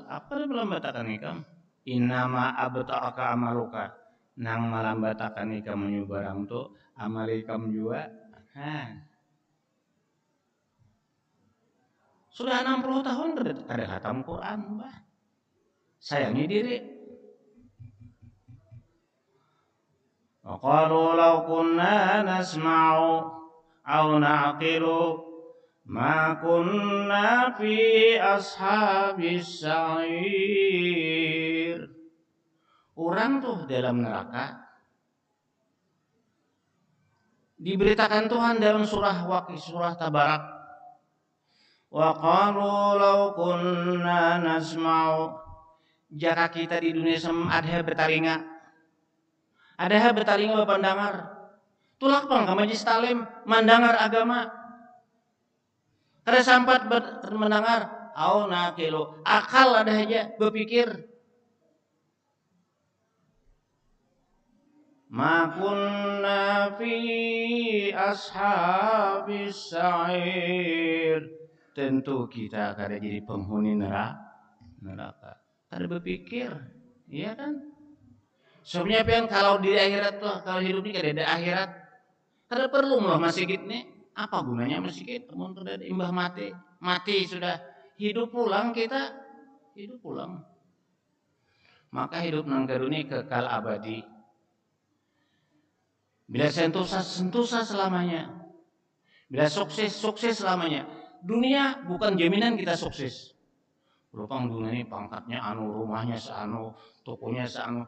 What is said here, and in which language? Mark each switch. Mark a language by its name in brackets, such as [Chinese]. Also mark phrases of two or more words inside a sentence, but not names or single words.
[Banjar] Apa yang melambatakan ikam? [Arabic] إنما أبطأك عملك. [Banjar] Nang melambatakan ikam menyeberang tu amal ikam juga. Sudah 60 tahun kada khatam Quran, bah. Sayangi diri. [Arabic] وقالوا لو كنا نسمع أو نعقل ما كنا في أصحاب السعير. [Banjar] Orang tuh dalam neraka diberitakan Tuhan dalam surah Tabarak. [Arabic] وقالوا لو كنا نسمع. [Banjar] Jaka kita di dunia ada bertalinga. Ada bertalinga pandangar. Tulak pang ka majlis talim mandangar agama. Kada sampat mendengar [Arabic] أو نعقل. [Banjar] Akal ada aja berpikir. [Arabic] ما كنا في أصحاب السعير. [Banjar] Tentu kita kada jadi penghuni neraka. Kada berpikir, iya kan? Sebenarnya pian kalau di akhirat tuh, kalau hidup ini kada ada akhirat, kada perlu lah masjid nih. Apa gunanya masjid? Mun kada imbah mati sudah hidup pulang kita, hidup pulang. Maka hidup nang dunia kekal abadi. Bila sentosa selamanya. Bila sukses selamanya. Dunia bukan jaminan kita sukses. Lupang dunia ini pangkatnya anu, rumahnya seanu, tokonya seanu.